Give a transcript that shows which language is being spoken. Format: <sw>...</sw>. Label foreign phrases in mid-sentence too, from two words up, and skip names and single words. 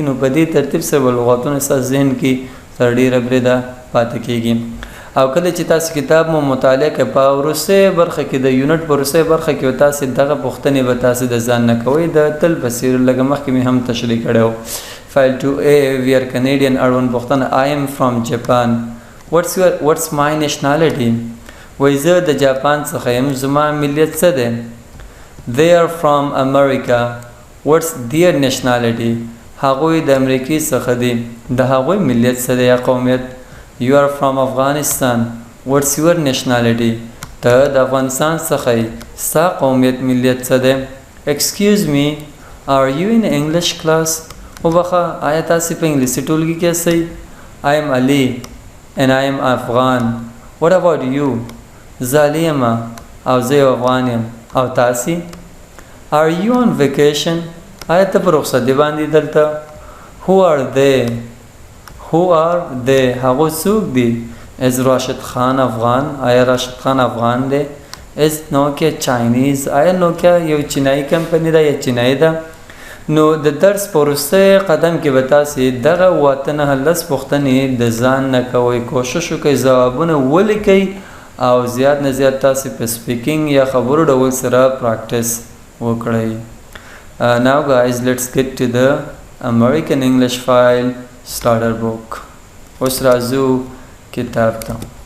<ps>نو په دې ترتیب سره به لغاتونه ستاسو ذهن کې تر ډیره بریده پاتې کیږي او کله چې تاسو کتاب مو مطالعه کوئ په وروستۍ برخه کې د یونټ په وروستۍ برخه کې تاسو دغه پوښتنې به تاسو د ځان نه کوئ د تل په څیر لږ مخکې مې هم تشریح کړی و.</ps> <en>فایل 2A We are Canadian</en> <ps>اړوند پوښتنه</ps> <en>I am from Japan. What's my nationality?</en> <ps>وایي زه د جاپان څخه یم. زما ملیت څه دی؟</ps> <en>They are from America. What's their nationality?</en> <ps>هغوی د امریکې څخه دي. د هغوی ملیت څه دی یا قومیت؟</ps> <en>You are from Afghanistan. What's your nationality?</en> <ps>ته د افغانستان څخه یې. ستا قومیت ملیت څه دی؟</ps> <en>Excuse me, are you in English class?</en> <ps>وبخه آیا تاسې په انګلیسي ټولګي کې یاستئ؟</ps> <en>I am Ali and I am Afghan. What about you?</en> <ps>زه علي یم او زه یو افغان یم. او تاسې؟</ps> <en>Are you on vacation?</en> <ps>آیا ته په رخصتي باندې دلته؟</ps> <en>Who are they? Who are they?</en> <ps>هغوی څوک دي؟ Is راشد خان افغان؟ آیا راشد خان افغان دی؟</ps> <en>Is Nokia Chinese?</en> <ps>آیا نوکیا یو چینایي کمپنی ده یا چینایي ده؟ نو د درس په وروستی قدم کې به تاسې دغه اووه نه لس پوښتنې د ځان نه کوئ. کوشش وکئ ځوابونه ولیکئ او زیات نه زیات تاسې په سپیکینګ یا خبرو ډول سره پراکټس وکړئ.</ps> <en>Now guys, let's get to the American English file starter book.</en> <ps>اوس راځو کتاب ته.</ps>